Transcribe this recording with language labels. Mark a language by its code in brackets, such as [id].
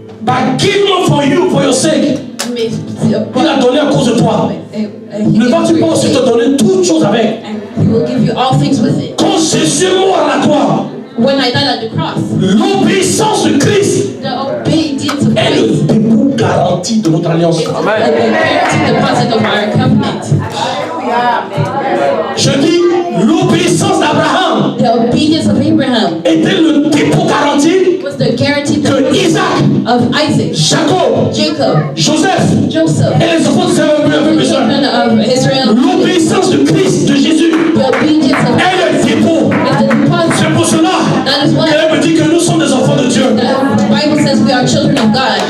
[en] but given up for you, for your sake, [fr] Mais il a donné à cause de toi. Ne vas-tu pas aussi te donner toutes choses avec? [en] and he will give you all things with it. [fr] Quand Jésus est mort à la croix, [en] When I died at the cross, [fr] l'obéissance de Christ [en] the obedience of [fr] est [en] Christ [fr] le dépôt garanti de notre alliance. [en] is the guaranteed deposit of our covenant. [fr] Je dis, l'obéissance d'Abraham [en] The obedience of Abraham [fr] était le dépôt garanti [en] was the guaranteed [fr] que [en] deposit [fr] Isaac, [en] of Isaac, [fr] Jacob, [en] Jacob, [fr] Joseph [en] Joseph, [fr] et les enfants d'Israël avaient [en] the [fr] besoin. [en] children of Israel. [fr] L'obéissance de Christ, de Jésus, [en] The obedience of [fr] est le dépôt. [en] is the deposit. [fr] C'est pour cela [en] That is why [fr] qu'elle me dit que nous sommes des enfants de Dieu. [en] the Bible says we are children of God.